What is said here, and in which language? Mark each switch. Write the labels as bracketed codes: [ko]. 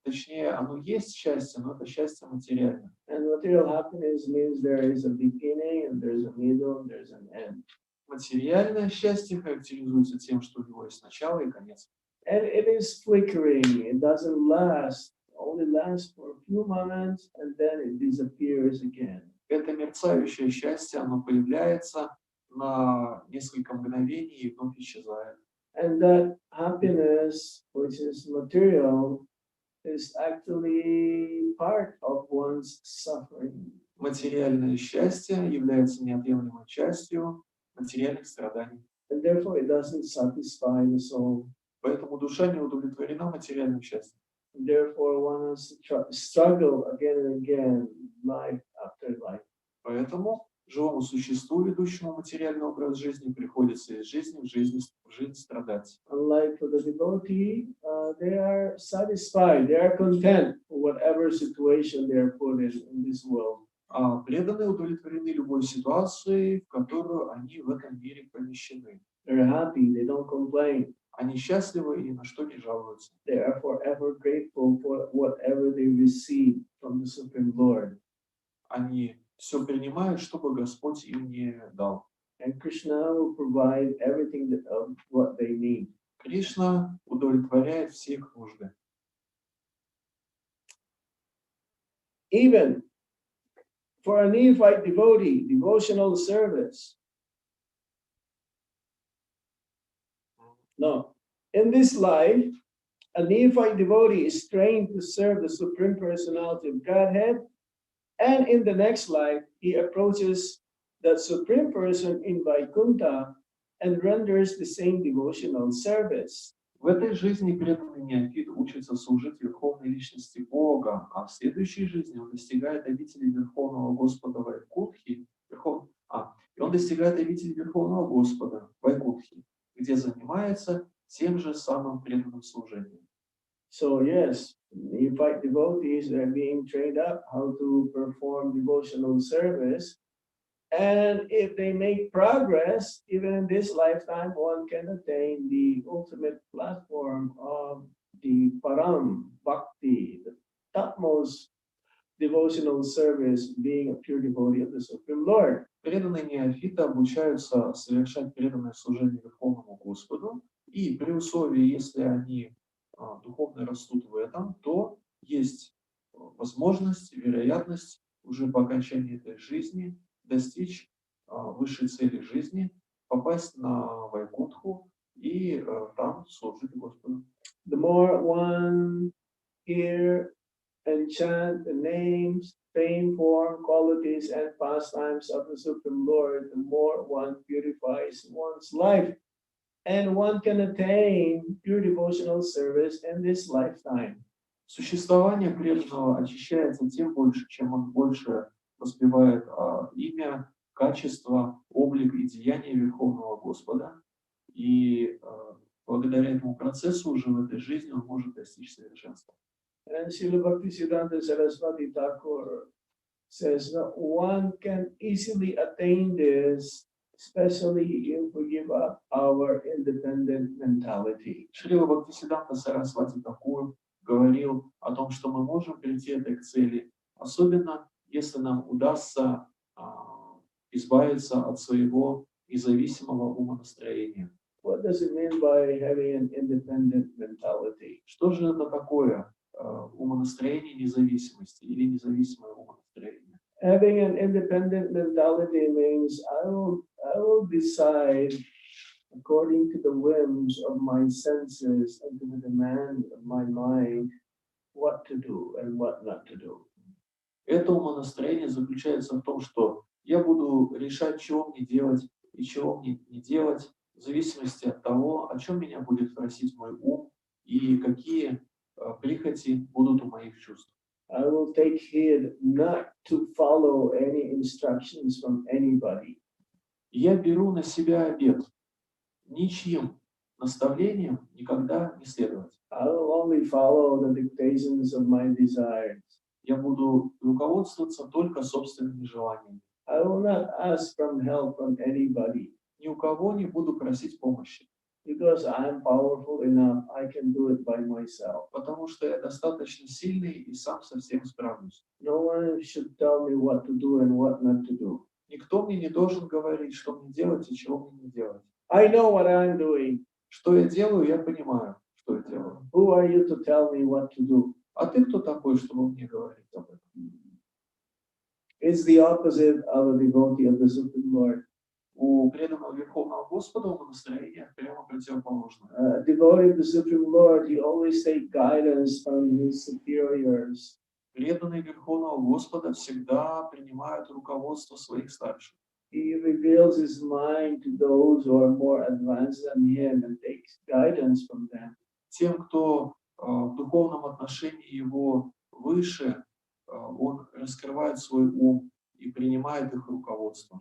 [ru] Точнее, оно есть счастье, но это счастье материальное. [en] And material happiness means there is a beginning, and there's a middle, and there's an end. [ru] Материальное счастье характеризуется тем, что у него есть начало и конец. [en] And it is flickering. It doesn't last. Only lasts for a few moments, and then it disappears again. [ru] Это мерцающее счастье, оно появляется на несколько мгновений и вновь исчезает. [en] And that happiness, which is material, is actually part of one's suffering. [ru] Материальное счастье является неотъемлемой частью материальных страданий. [en] And therefore it doesn't satisfy the soul. [ru] Поэтому душа не удовлетворена материальным счастьем. [en] And therefore one has to struggle again and again, life after life. [ru] Поэтому живому существу, ведущему материальный образ жизни, приходится из жизни в жизнь страдать. [en] Unlike for the devotee, they are satisfied, they are content for whatever situation they are put in this world. [ru] А преданные удовлетворены любой ситуацией, в которую они в этом мире помещены. [en] They're happy, they don't complain. [ru] Они счастливы и ни на что не жалуются. [en] They are forever grateful for whatever they receive from the Supreme Lord. [ru] Они все принимают, что бы Господь им не дал. [en] And Krishna will provide everything what they need. [ru] Кришна удовлетворяет все их нужды. [en] Even for a neophyte devotee, devotional service. No, in this life, a neophyte devotee is trained to serve the Supreme Personality of Godhead, and in the next life, he approaches the Supreme Person in Vaikuntha and renders the same devotional service. [ru] В этой жизни преданный неофит учится служить Верховной Личности Бога, а в следующей жизни он достигает обители Верховного Господа Вайкунтхи, он достигает обители Верховного Господа Вайкунтхи, где занимается тем же самым преданным служением. [en] So yes, neophyte devotees are being trained up how to perform devotional service. And if they make progress, even in this lifetime, one can attain the ultimate platform of the Param Bhakti, the topmost devotional service, being a pure devotee of the Supreme Lord. [ru] Преданные неофиты обучаются совершать преданное служение Верховному Господу, и при условии, если они духовно растут в этом, то есть возможность, вероятность уже по окончании этой жизни достичь высшей цели жизни, попасть на Вайкунтху и там служить Господу. [en] The more one hear and chant the names, fame, form, qualities, and pastimes of the Supreme Lord, the more one purifies one's life, and one can attain pure devotional service in this lifetime. [ru] Существование преданного очищается тем больше, чем он больше воспевает имя, качество, облик и деяния Верховного Господа. И благодаря этому процессу уже в этой жизни он может достичь совершенства. [en] And Srila Bhaktisiddhanta Saraswati Thakur says that one can easily attain this, especially if we give up our independent mentality. [ru] Шрила Бхактисиддханта Сарасвати Тхакур говорил о том, что мы можем прийти этой к цели, особенно если нам удастся избавиться от своего независимого умонастроения. [en] What does it mean by having an independent mentality? [ru] Что же это такое, умонастроение независимости или независимое умонастроение. [en] Having an independent mentality means I will decide according to the whims of my senses and to the demand of my mind what to do and what not to do. [ru] Это умонастроение заключается в том, что я буду решать, чего мне делать и чего мне не делать, в зависимости от того, о чем меня будет просить мой ум и какие прихоти будут у моих чувств. [en] I will take heed not to follow any instructions from anybody. [ru] Я беру на себя обет ничьим наставлениям никогда не следовать. [en] I will only follow the dictations of my desires. [ru] Я буду руководствоваться только собственными желаниями. [en] I will not ask from help from anybody. [ru] Ни у кого не буду просить помощи. [en] Because I am powerful enough, I can do it by myself. [ru] Потому что я достаточно сильный и сам со всем справлюсь. [en] No one should tell me what to do and what not to do. [ru] Никто мне не должен говорить, что мне делать и чего мне не делать. [en] I know what I'm doing. [ru] Что я делаю, я понимаю, что я делаю. [en] Who are you to tell me what to do? [ru] А ты кто такой, чтобы мне говорить об этом? [en] It's the opposite of a devotee of the Supreme Lord. [ru] У преданного Верховного Господа умонастроение прямо противоположное. [en] Devotee of the Supreme Lord, he always take guidance from his superiors. [ru] Преданные Верховного Господа всегда принимают руководство своих старших. [en] He reveals his mind to those who are more advanced than him and takes guidance from them. [ru] Тем, кто в духовном отношении его выше, он раскрывает свой ум и принимает их руководство.